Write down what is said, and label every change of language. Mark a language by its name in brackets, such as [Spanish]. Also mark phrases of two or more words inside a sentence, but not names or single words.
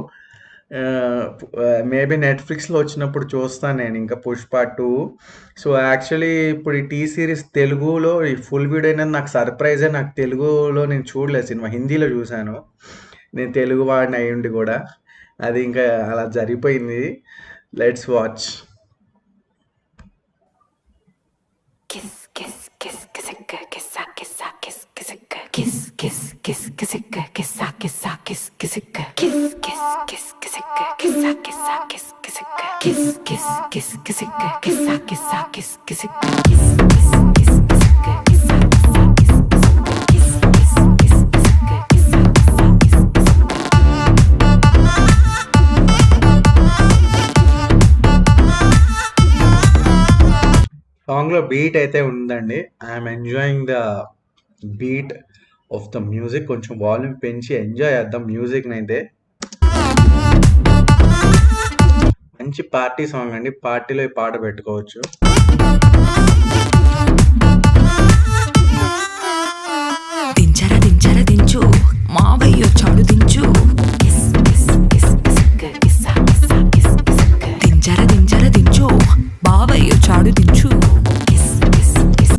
[Telugu] మేబీ నెట్‌ఫ్లిక్స్‌లో వచ్చినప్పుడు చూస్తాను నేను ఇంకా 'పుష్ప 2'. [English] so, actually [Telugu] ఇప్పుడు ఈ సిరీస్ తెలుగులో ఈ [English] full video [Telugu] అనేది నాకు సర్ప్రైజే. నాకు తెలుగులో నేను చూడలేదు సినిమా. హిందీలో చూసాను. నేను తెలుగు వాడిని అయ్యుండి కూడా. అది ఇంకా అలా జరిగిపోయింది. [English] let's watch. Kiss, kiss, kiss, kissicka, kissa, kissa, kiss, kissicka, kiss, kiss, kiss, kissicka, kissa, kissa, kiss, kissicka, kiss, kiss, kiss, kissicka, kissa, kissa, kiss, kissicka, kiss, kiss, kiss, kissicka, kissa, kissa, kiss, kissicka, kiss, kiss, kiss, kissicka, kissa, kissa, kiss, kissicka, kiss, kiss, kiss, kissicka, kissa, kissa, kiss, kissicka. [Telugu] సాంగ్‌లో బీట్ అయితే ఉందండి. [English] I'm enjoying the beat of the music. [Telugu] కొంచెం వాల్యూమ్ పెంచి ఎంజాయ్ చేద్దాం మ్యూజిక్‌నైతే. మంచి [English] party song [Telugu] అండి. పార్టీలో ఈ పాట పెట్టుకోవచ్చు. దించరా దించరా దించు మావయ్యొచ్చాడు దించు కిస్ కిస్ కిస్ కిస్క కిస్సా కిస్సా కిస్ కిస్క దించరా దించరా దించు బావయ్యొచ్చాడు దించు కిస్ కిస్ కిస్.